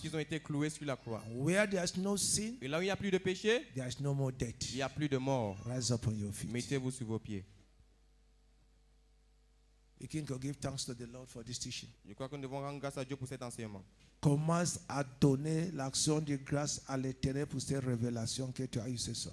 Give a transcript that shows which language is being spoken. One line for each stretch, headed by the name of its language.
French: qu'ils ont été cloués sur la croix.
English: Where there is no sin,
French: Et là où il n'y a plus de péché,
English: there is no more death.
French: il n'y a plus de mort.
English: Rise up on your feet.
French: Mettez-vous sur vos pieds.
English: We can go give thanks to the Lord for this teaching.
French: Je crois que nous devons rendre grâce à Dieu pour cet enseignement. Commence à donner l'action de grâce à l'Éternel pour cette révélation que tu as eue ce soir.